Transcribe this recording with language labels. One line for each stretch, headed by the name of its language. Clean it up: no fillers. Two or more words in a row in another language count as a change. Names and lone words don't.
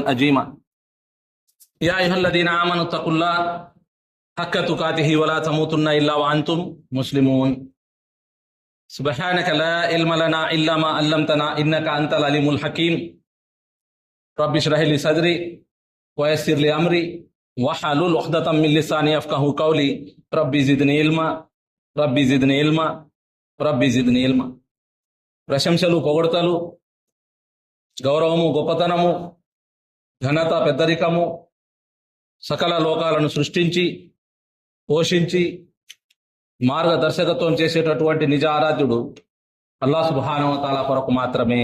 Arabic: عظيما يا أيها الذين آمنوا اتقوا الله حق تقاته ولا تموتن إلا وأنتم مسلمون سبحانك لا علم لنا إلا ما علمتنا إنك أنت العليم الحكيم رب اشرح لي صدري ويسر لي أمري واحلل عقدة من لساني يفقهوا قولي ربي زدني علما ربي زدني علما ربي زدني علما.
Telugu: ప్రశంసలు, పొగడతలు, గౌరవము, గొప్పతనము, ఘనత, పెద్దరికము, సకల లోకాలను సృష్టించి పోషించి మార్గదర్శకత్వం చేసేటటువంటి నిజ ఆరాధ్యుడు
Arabic: الله سبحانه وتعالى
Telugu: కొరకు మాత్రమే.